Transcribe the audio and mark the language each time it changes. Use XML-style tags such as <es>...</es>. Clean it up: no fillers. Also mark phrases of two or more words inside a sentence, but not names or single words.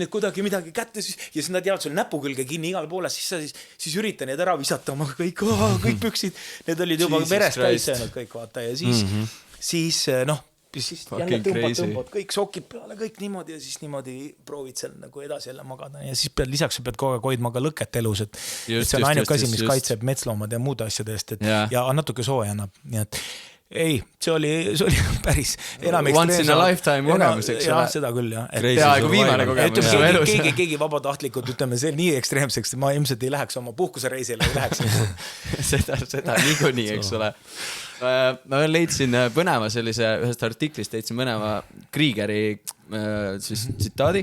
<et>need kuidagi midagi kätte ja siis nad jäävad sul näpu külge kinni igal poole, siis üritan need ära visata oma kõik püksid, need olid juba verest täis söönud kõik vaata ja siis jälle tõmbad kõik sokid peale, kõik niimoodi ja siis niimoodi proovid seal nagu edasi jälle magada ja siis lisaks sa pead kogu aeg hoidma ka lõket elus, et see on ainuke asi, mis kaitseb metsloomad ja muude asjadest ja natuke sooja annab, nii et ei, see oli päris enam</et> <en>once in a lifetime</en> <et>kogemus, eks ole. Jah, seda küll, jah. Peaaegu viimane kogemus. Keegi vabatahtlikud, ütleme, see nii ekstreemseks, ma ilmselt ei läheks oma puhkusereisile, ei läheks. Seda niikuinii, eks ole. Ma leidsin põneva sellise, ühest artiklist leidsin põneva Kriegeri tsitaadi.</et>